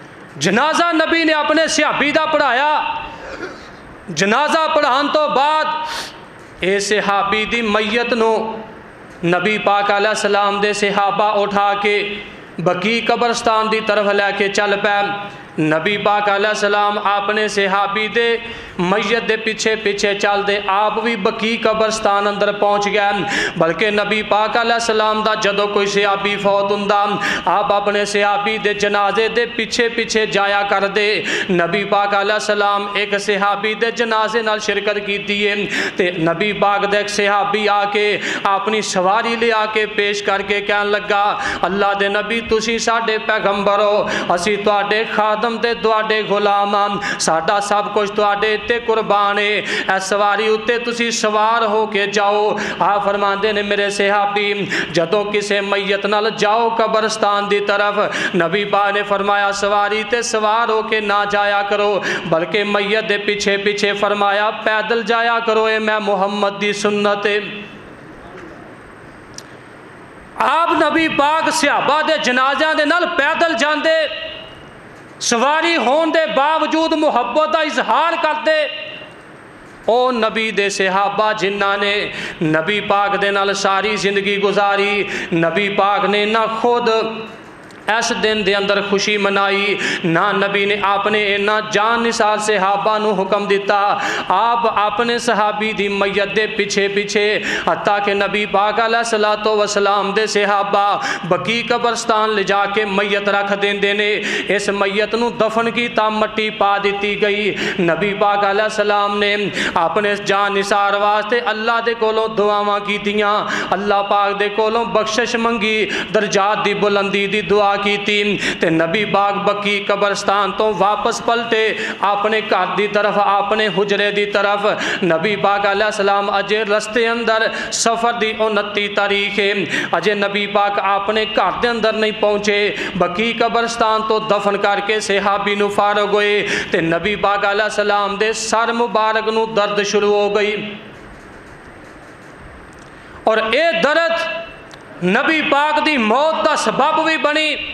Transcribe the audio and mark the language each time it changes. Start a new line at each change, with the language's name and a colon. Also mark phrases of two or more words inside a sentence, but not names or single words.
Punjabi: جنازہ نبی نے اپنے صحابی دا پڑھایا، جنازہ پڑھان تو بعد اے صحابی دی میت نو نبی پاک
Arabic: علیہ السلام
Punjabi: دے صحابہ اٹھا کے بقی قبرستان دی طرف لے کے چل پے۔ نبی پاک
Arabic: علیہ السلام
Punjabi: اپنے صحابی دے میت دے پیچھے پیچھے چل دے، آپ بھی بقی قبرستان اندر پہنچ گئے۔ بلکہ نبی پاک
Arabic: علیہ السلام
Punjabi: دا جدو کوئی صحابی فوت ہوندا، آپ اپنے صحابی دے جنازے دے پیچھے پیچھے جایا کر دے۔ نبی پاک
Arabic: علیہ السلام
Punjabi: ایک صحابی دے جنازے نال شرکت کیتی ہے تے نبی پاک دے ایک صحابی آ کے اپنی سواری لے آ کے پیش کر کے کہن لگا، اللہ دے نبی تسی ساڈے پیغمبر ہو، اسی تواڈے خادم تے تواڈے غلام، ساڈا سب کچھ تواڈے تے قربان ہے، اے سواری اتے تسی سوار ہو کے جاؤ۔ آپ فرماندے نے میرے صحابی جدوں کسے میت نال جاؤ قبرستان دی طرف، نبی پاک نے فرمایا سواری تے سوار ہو کے نہ جایا کرو، بلکہ میت دے پیچھے پیچھے فرمایا پیدل جایا کرو، اے میں محمد دی سنت ہے۔ آپ نبی پاک صحابہ دے جنازیاں دے نال پیدل جاندے، سواری ہون دے باوجود محبت دا اظہار کرتے۔ او نبی دے صحابہ جنہاں نے نبی پاک دے نال ساری زندگی گزاری، نبی پاک نے نہ خود اس دن دے اندر خوشی منائی، نہ نبی نے اپنے نہ جان نثار صحابہ نو حکم دیتا، آپ اپنے صحابی دی میت دے پیچھے پیچھے حتیٰ کہ نبی پاک
Arabic: علیہ السلام
Punjabi: دے صحابہ بقی قبرستان لے جا کے میت رکھ دین دینے، اس میت نو دفن کی تا مٹی پا دیتی گئی۔ نبی پاک
Arabic: علیہ السلام
Punjabi: نے اپنے جان نثار واسطے اللہ دے کولوں دعاواں کیتیاں، اللہ پاک دے کولوں بخشش منگی، درجات دی بلندی دی
Urdu: دعا کی تھی
Punjabi: تے نبی پاک بقی قبرستان تو واپس پلٹے اپنے گھر دی طرف، اپنے حجرے دی طرف۔ نبی پاک
Arabic: علیہ السلام
Punjabi: اجے رستے اندر سفر دی 29 تاریخ ہے، اجے نبی پاک اپنے گھر دے اندر نہیں پہنچے، بقی قبرستان تو دفن کر کے صحابی نو فارغ ہوئے تے نبی پاک
Arabic: علیہ السلام
Punjabi: دے سر مبارک نو درد شروع ہو گئی، اور اے درد نبی پاک دی موت دا سبب بھی بنی۔